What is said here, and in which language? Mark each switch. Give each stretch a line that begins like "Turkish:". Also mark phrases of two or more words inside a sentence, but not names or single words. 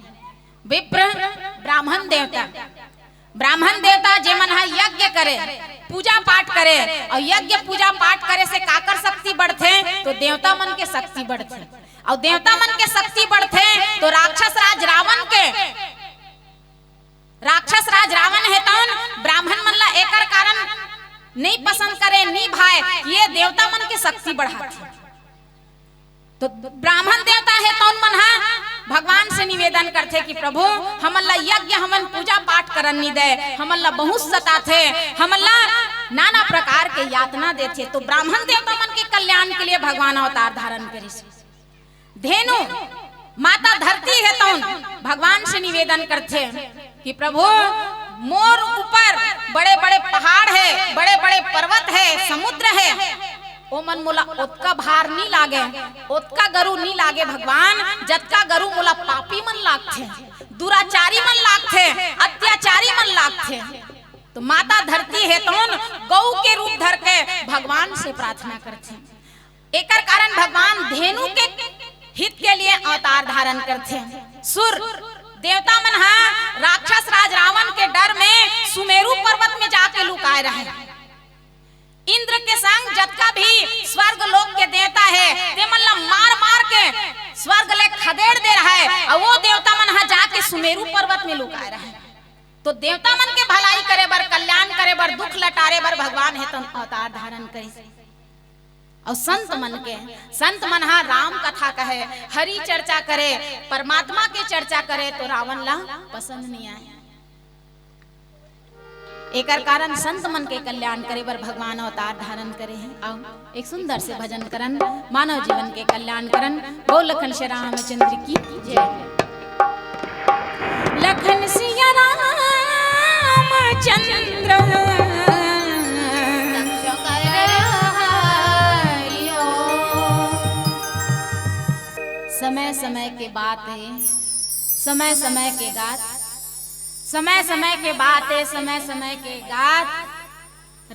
Chhattisgarhi: विप्र ब्राह्मण देवता, ब्राह्मण देवता जेमन हा यज्ञ करे, पूजा पाठ करे, और यज्ञ पूजा पाठ करे से काकर शक्ति बढ़ते, तो देवता मन के शक्ति बढ़ते, और देवता मन के शक्ति बढ़ते तो राक्षस राज रावण के, राक्षस राज रावण है तो ब्राह्मण मन ला एकर कारण नहीं पसंद करे, नहीं भाए, ये देवता मन के शक्ति बढ़ाते। तो ब्राह्मण देवता है तो मन हा भगवान से निवेदन करते कि प्रभु हमन ला यज्ञ हमन पूजा पाठ करन नहीं दे, हमन ला बहुत सताथे, हमन ला नाना प्रकार के यातना देते। तो ब्राह्मण देवता मन के कल्याण के लिए भगवान अवतार धारण करी। धेनु माता धरती है तो भगवान से निवेदन करते कि प्रभु मोर ऊपर बड़े बड़े पहाड़ है, बड़े बड़े पर्वत है, समुद्र है, ओ मन मोला ओतका भार नहीं लागे, ओतका गरु नहीं लागे भगवान, जतका गरु मोला पापी मन लागथे, दुराचारी मन लागथे, अत्याचारी मन लागथे। तो माता धरती है तो गौ के रूप धर के भगवान से प्रार्थना करते। एकर कारण भगवान धेनु के हित के लिए अवतार धारण करते। सुर देवता मन हा राक्षस राज रावण के डर में सुमेरु पर्वत में जाके लुकाए रहे। इंद्र के संग जतका भी स्वर्ग लोक के देवता है ते मन ला मार मार के स्वर्ग ले खदेड़ दे रहा है, और वो देवता मन हा जाके सुमेरु पर्वत में लुकाए रहे। तो देवता मन के भलाई करे बर, कल्याण करे बर, दुख लटारे बर भगवान है तो अवतार धारण करे। और संत मन के, संत मन हा राम कथा कहे, हरि चर्चा करे, परमात्मा के चर्चा करे, तो रावण ला पसंद नहीं आए। एकर कारण संत मन के कल्याण करे बर भगवान अवतार धारण करे हैं। आओ एक सुंदर से भजन करन, मानव जीवन के कल्याण करन। बोल लखन श्री रामचंद्र की जय। लखन सिया रामचंद्र समय समय के बात है, समय समय के गात, समय समय के बात है, समय समय के गात।